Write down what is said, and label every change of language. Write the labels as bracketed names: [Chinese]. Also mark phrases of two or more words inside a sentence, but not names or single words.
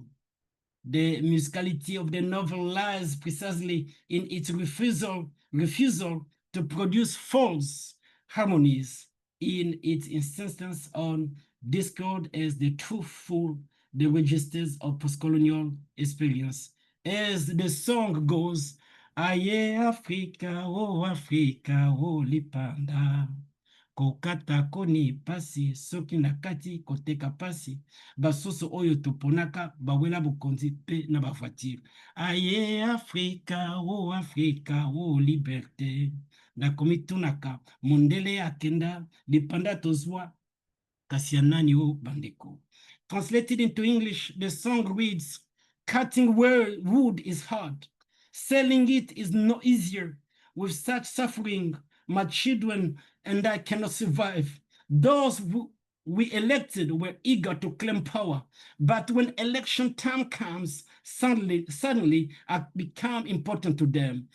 [English] The musicality of the novel lies precisely in its refusal to produce false harmonies, in its insistence on discord as the truthful the registers of postcolonial experience. As the song goes, [Lingala] Aye Africa, oh lipanda. Kokata koni pasi, soki na kati koteka pasi, basoso oyo toponaka, bawela bokonzi pe na bavoiture. Aye Africa, oh liberté. Nakomi tunaka, mondele akenda, lipanda tozwa, kasianani o bandeko. [English] Translated into English, the song reads, "Cutting wood is hard. Selling it is no easier. With such suffering, my children and I cannot survive. Those we elected were eager to claim power, but when election time comes, suddenly I become important to them.